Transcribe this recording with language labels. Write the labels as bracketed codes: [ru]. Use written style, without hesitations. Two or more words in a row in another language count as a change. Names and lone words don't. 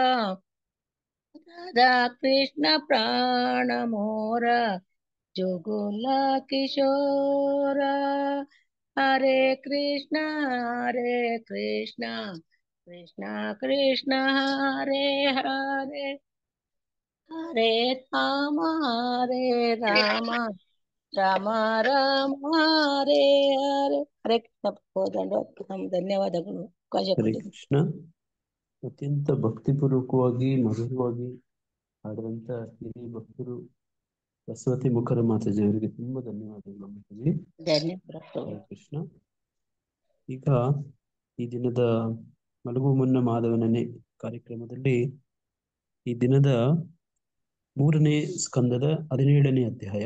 [bn] রাধা কৃষ্ণ প্রাণ মোরা জুগুলা কিশোরা, [sa] हरे कृष्ण कृष्ण कृष्ण हरे हरे, हरे राम राम राम हरे हरे. हरे कृष्ण. [kn] ಧನ್ಯವಾದಗಳು. ಹರೇ ಕೃಷ್ಣ. ಅತ್ಯಂತ ಭಕ್ತಿಪೂರ್ವಕವಾಗಿ ಮಧುರವಾಗಿ ಹಾಡುವಂತ ಹಿರಿಯ ಭಕ್ತರು ಬಸವತಿ ಮುಖರ ಮಾತಾಜಿ ಅವರಿಗೆ ತುಂಬಾ ಧನ್ಯವಾದಗಳು. ಹರೇ ಕೃಷ್ಣ. ಈಗ ಈ ದಿನದ ಮಲಗುವ ಮುನ್ನ ಮಾಧವನನೆ ಕಾರ್ಯಕ್ರಮದಲ್ಲಿ ಈ ದಿನದ 3ನೇ ಸ್ಕಂದದ 17ನೇ ಅಧ್ಯಾಯ.